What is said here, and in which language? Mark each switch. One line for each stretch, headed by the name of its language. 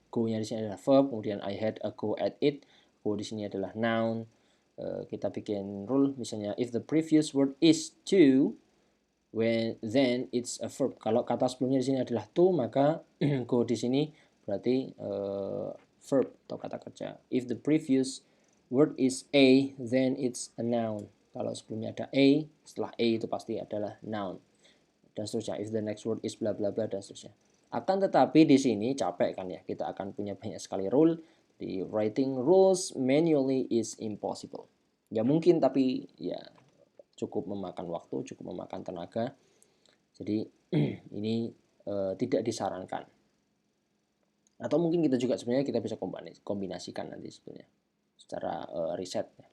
Indonesian: Go-nya di sini adalah verb, kemudian
English: I had a go at it.
Indonesian: Go di sini adalah noun. Kita bikin rule misalnya
English: if the previous word is to, then it's a verb.
Indonesian: Kalau kata sebelumnya di sini adalah to, maka go di sini berarti verb atau kata kerja.
English: If the previous word is a, then it's a noun.
Indonesian: Kalau sebelumnya ada a, setelah a itu pasti adalah noun. Dan seterusnya.
English: If the next word is bla bla
Indonesian: bla dan seterusnya. Akan tetapi di sini capek kan ya, kita akan punya banyak sekali rule. Di
English: writing rules manually is impossible.
Indonesian: Ya mungkin, tapi ya cukup memakan waktu, cukup memakan tenaga. Jadi ini tidak disarankan. Atau mungkin kita juga sebenarnya kita bisa kombinasikan nanti sebenarnya secara riset.